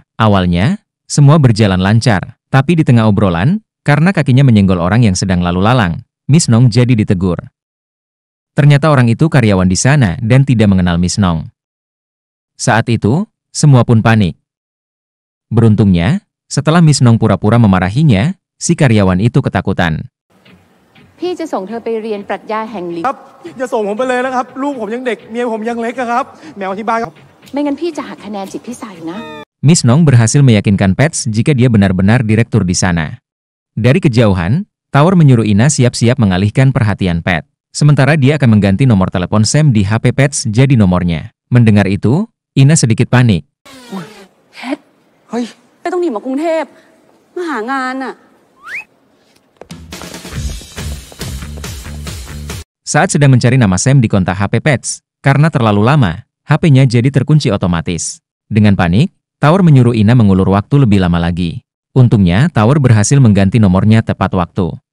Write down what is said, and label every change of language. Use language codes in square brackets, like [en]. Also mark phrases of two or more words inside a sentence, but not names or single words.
[id] Awalnya, semua berjalan lancar. Tapi di tengah obrolan, karena kakinya menyenggol orang yang sedang lalu lalang, Miss Nong jadi ditegur. Ternyata orang itu karyawan di sana dan tidak mengenal Miss Nong. Saat itu, semua pun panik. Beruntungnya, setelah Miss Nong pura-pura memarahinya, si karyawan itu ketakutan. [th] พี่จะส่งเธอไปเรียนปรัชญาแห่งลิ้น ครับอย่าส่งผมไปเลยนะครับลูกผมยังเด็กเมียผมยังเล็กอะครับแมวที่บ้านครับ ไม่งั้นพี่จะหักคะแนนจิตพิสัยนะ [id] Miss Nong berhasil meyakinkan Pets jika dia benar-benar direktur di sana. Dari kejauhan, Tower menyuruh Ina siap-siap mengalihkan perhatian Pat. Sementara dia akan mengganti nomor telepon Sam di HP Pets jadi nomornya. Mendengar itu, Ina sedikit panik. [th] เพชรเฮ้ยไม่ต้องหนีมากรุงเทพมาหางานน่ะ [id] Saat sedang mencari nama Sam di kontak HP Pets, karena terlalu lama, HP-nya jadi terkunci otomatis. Dengan panik, Tower menyuruh Ina mengulur waktu lebih lama lagi. Untungnya, Tower berhasil mengganti nomornya tepat waktu.